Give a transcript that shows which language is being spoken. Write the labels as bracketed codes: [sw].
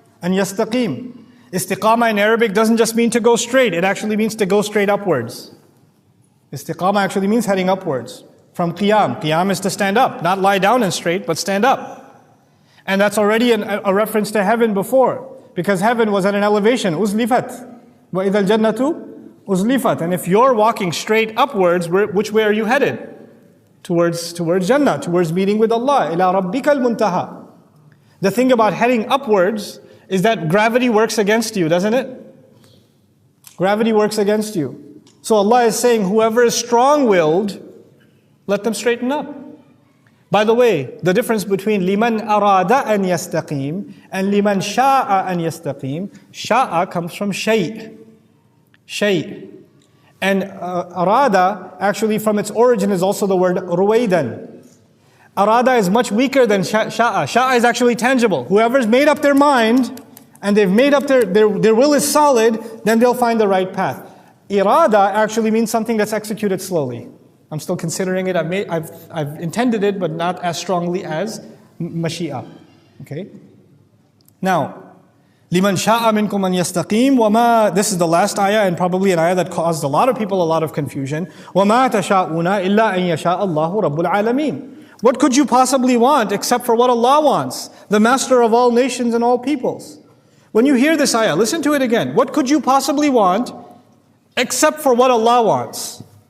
[en] And yastaqim. Istiqamah in Arabic doesn't just mean to go straight. It actually means to go straight upwards. Istiqamah actually means heading upwards. From qiyam. Qiyam is to stand up. Not lie down and straight, but stand up. And that's already a reference to heaven before. Because heaven was at an elevation. [ar] Uzlifat. وَإِذَا الْجَنَّةُ uzlifat. [en] And if you're walking straight upwards, which way are you headed? Towards Jannah, towards meeting with Allah. [ar] إِلَىٰ رَبِّكَ الْمُنْتَهَى. [en] The thing about heading upwards is that gravity works against you, doesn't it? Gravity works against you. So Allah is saying, whoever is strong-willed, let them straighten up. By the way, the difference between [ar] liman arada an yastaqim [en] and [ar] liman sha'a an yastaqim, [en] sha'a comes from shay'. Shay'. And arada, actually from its origin, is also the word ruwaydan. Arada is much weaker than sha'a. Sha'a is actually tangible. Whoever's made up their mind, and they've made up their will is solid, then they'll find the right path. Irada actually means something that's executed slowly. I'm still considering it. I've intended it, but not as strongly as mashi'a. Okay? Now, [ar] لِمَنْ شَاءَ مِنْكُمْ أَنْ يَسْتَقِيمَ وَمَا. [en] This is the last ayah, and probably an ayah that caused a lot of people a lot of confusion. [ar] وَمَا تَشَاءُونَ إِلَّا أَنْ يَشَاءَ اللَّهُ رَبُّ الْعَالَمِينَ. [en] What could you possibly want except for what Allah wants, the master of all nations and all peoples? When you hear this ayah, listen to it again. What could you possibly want except for what Allah wants?